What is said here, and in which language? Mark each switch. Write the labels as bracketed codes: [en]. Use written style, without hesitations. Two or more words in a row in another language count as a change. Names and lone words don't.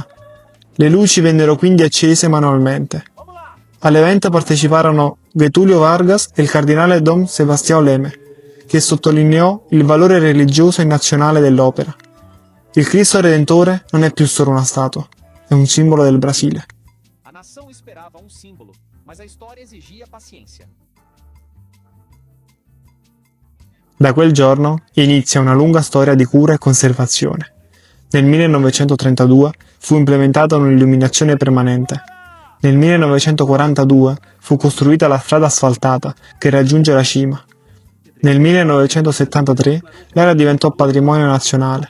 [it] Le luci vennero quindi accese manualmente. All'evento parteciparono Getúlio Vargas e il cardinale Dom Sebastião Leme, che sottolineò il valore religioso e nazionale dell'opera. Il Cristo Redentore non è più solo una statua, è un simbolo del Brasile. [pt] A nação esperava um símbolo, mas a história exigia paciência. [it] Da quel giorno inizia una lunga storia di cura e conservazione. Nel 1932 fu implementata un'illuminazione permanente. Nel 1942 fu costruita la strada asfaltata che raggiunge la cima. Nel 1973 l'area diventò patrimonio nazionale.